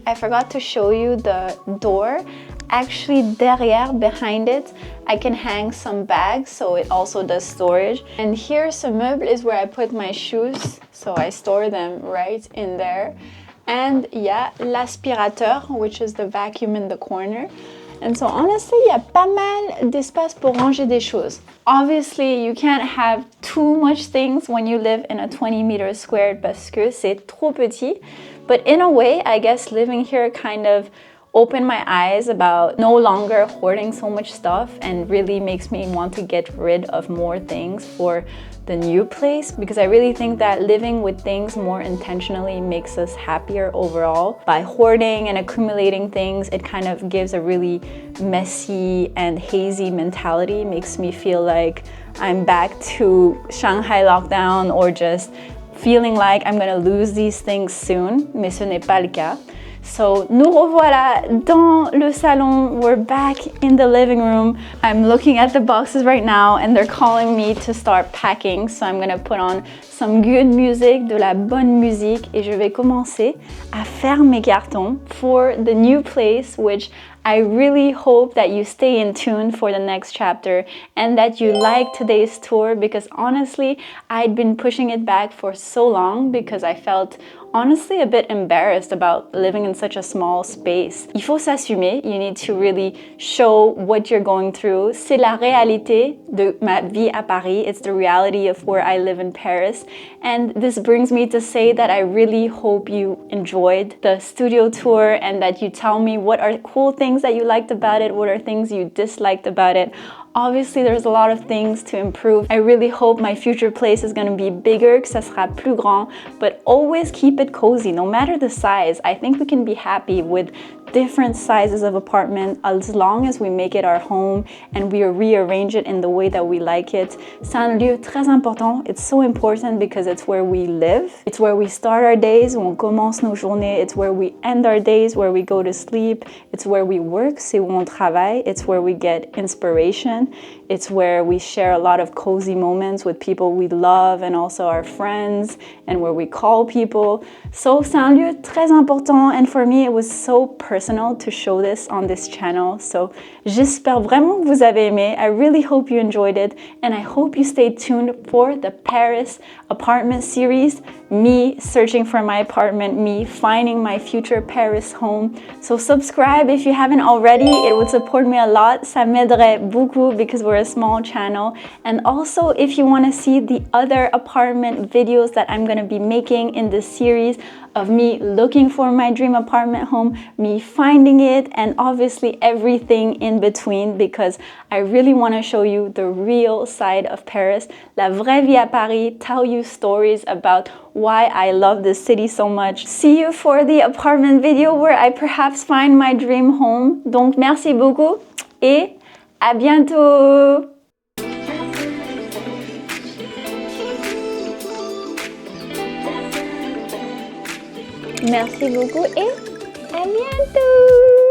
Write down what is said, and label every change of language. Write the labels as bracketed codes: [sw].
[en] I forgot to show you the door. Actually, derrière, behind it, I can hang some bags, so it also does storage. And here, [fr] ce meuble [en] is where I put my shoes, so I store them right in there. And yeah, l'aspirateur, which is the vacuum in the corner. And so honestly, [fr] il y a pas mal d'espace pour ranger des choses. [en] Obviously, you can't have too much things when you live in a 20 meters squared [fr] parce que c'est trop petit. [en] But in a way, I guess living here kind of opened my eyes about no longer hoarding so much stuff and really makes me want to get rid of more things for the new place, because I really think that living with things more intentionally makes us happier overall. By hoarding and accumulating things, it kind of gives a really messy and hazy mentality, makes me feel like I'm back to Shanghai lockdown or just feeling like I'm gonna lose these things soon, [fr] mais ce n'est pas le cas. So, nous revoilà dans le salon. [en] We're back in the living room. I'm looking at the boxes right now and they're calling me to start packing. So I'm gonna put on some good music, [fr] de la bonne musique, et je vais commencer à faire mes cartons [en] for the new place, which I really hope that you stay in tune for the next chapter and that you like today's tour, because honestly, I'd been pushing it back for so long because I felt honestly a bit embarrassed about living in such a small space. [fr] Il faut s'assumer. [en] You need to really show what you're going through. [fr] C'est la réalité de ma vie à Paris. [en] It's the reality of where I live in Paris. And this brings me to say that I really hope you enjoyed the studio tour and that you tell me what are cool things that you liked about it, what are things you disliked about it. Obviously, there's a lot of things to improve. I really hope my future place is going to be bigger, [fr] que ça sera plus grand, [en] but always keep it cozy, no matter the size. I think we can be happy with different sizes of apartment as long as we make it our home and we rearrange it in the way that we like it. [fr] C'est un lieu très important. [en] It's so important because it's where we live. It's where we start our days, [fr] où on commence nos journées. [en] It's where we end our days, where we go to sleep. It's where we work, [fr] c'est où on travaille. [en] It's where we get inspiration. It's where we share a lot of cozy moments with people we love and also our friends, and where we call people. So [fr] c'est un lieu très important, [en] and for me it was so personal to show this on this channel. [fr] So j'espère vraiment que vous avez aimé. [en] I really hope you enjoyed it, and I hope you stay tuned for the Paris apartment series, me searching for my apartment, me finding my future Paris home. So subscribe if you haven't already. It would support me a lot. [fr] Ça m'aiderait beaucoup [en] because we're a small channel. And also, if you want to see the other apartment videos that I'm going to be making in this series of me looking for my dream apartment home, me finding it, and obviously everything in between, because I really want to show you the real side of Paris, [fr] la vraie vie à Paris, [en] tell you stories about why I love this city so much. See you for the apartment video where I perhaps find my dream home. [fr] Donc merci beaucoup et à bientôt! Merci beaucoup et à bientôt!